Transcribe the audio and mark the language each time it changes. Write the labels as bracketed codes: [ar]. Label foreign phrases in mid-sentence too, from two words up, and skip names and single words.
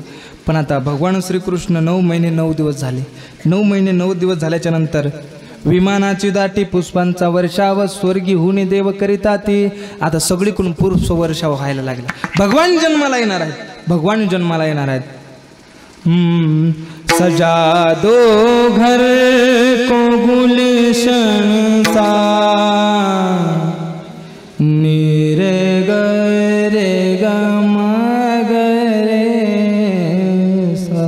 [mr] पण आता भगवान श्रीकृष्ण 9 महिने 9 दिवस झाले. 9 महिने 9 दिवस झाल्याच्या नंतर विमानाची दाटी पुष्पांचा वर्षाव स्वर्गी हुने देव करिता ती. आता सगळीकडून पुष्प वर्षाव व्हायला लागला. भगवान जन्माला येणार आहेत. भगवान जन्माला येणार आहेत. [hi] सजा दो घर को गुलशन सा नीरे गरे गरे सा.